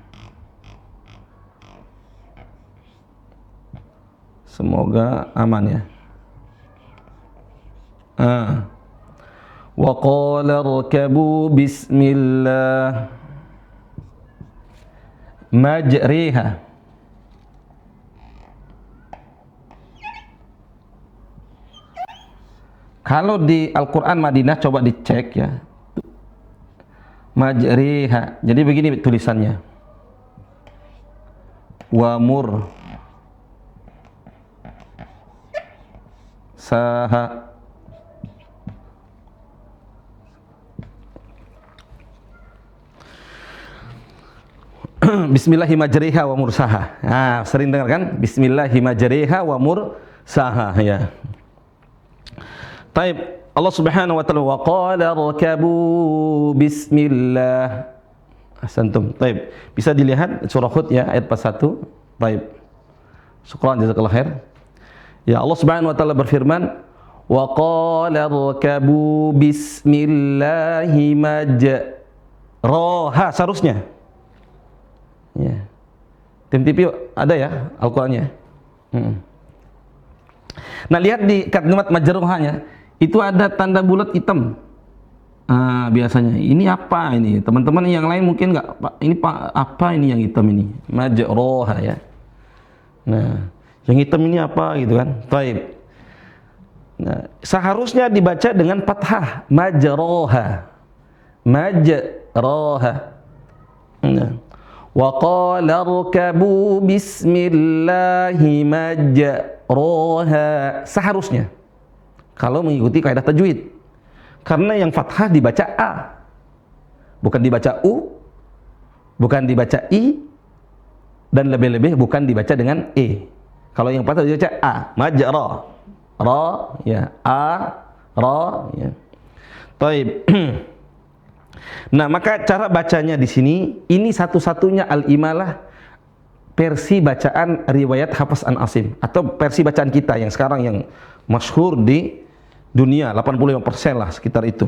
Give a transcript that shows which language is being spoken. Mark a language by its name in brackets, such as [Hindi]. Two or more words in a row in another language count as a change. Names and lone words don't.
[Indonesian] Semoga aman ya. [Arabic] وقال اركبوا بسم الله مجريها. [Indonesian] Kalau di Al-Quran Madinah coba dicek ya, majriha. Jadi begini tulisannya. [Arabic] ومرساها. بسم الله مجريها ومرساها. [Indonesian] Nah, sering dengar kan? [Arabic] بسم الله مجريها ومرساها ya. طيب، الله سبحانه وتعالى وقال اركبوا بسم الله. [Indonesian] Ahsantum. Taib. Bisa dilihat surah Hud ya ayat 41. [Arabic] طيب. شكرا جزاك الله خير. [Indonesian] Ya, [Arabic] الله سبحانه وتعالى [Indonesian] berfirman, [Arabic] وقال اركبوا بسم الله مجريها. [Indonesian] Seharusnya. Ya. Tim TV ada ya Al-Qur'annya. Nah, lihat di kalimat majruhanya itu ada tanda bulat hitam. Biasanya ini apa ini? Teman-teman yang lain mungkin enggak, ini apa ini yang hitam ini? Majruha ya. Nah, yang hitam ini apa gitu kan? Taib. Nah, seharusnya dibaca dengan fathah, majruha. Majruha. Nah. [Arabic] وقال اركبوا بسم الله مجريها. [Indonesian] Seharusnya kalau mengikuti kaidah tajwid, karena yang fathah dibaca a, bukan dibaca u, bukan dibaca i, dan lebih-lebih bukan dibaca dengan e. Kalau yang fathah dibaca a, majra, ra ya, a, ra ya. Taib. Nah, maka cara bacanya di sini ini satu-satunya al-imalah versi bacaan riwayat Hafs an Asim, atau versi bacaan kita yang sekarang yang masyhur di dunia, 85% lah sekitar itu.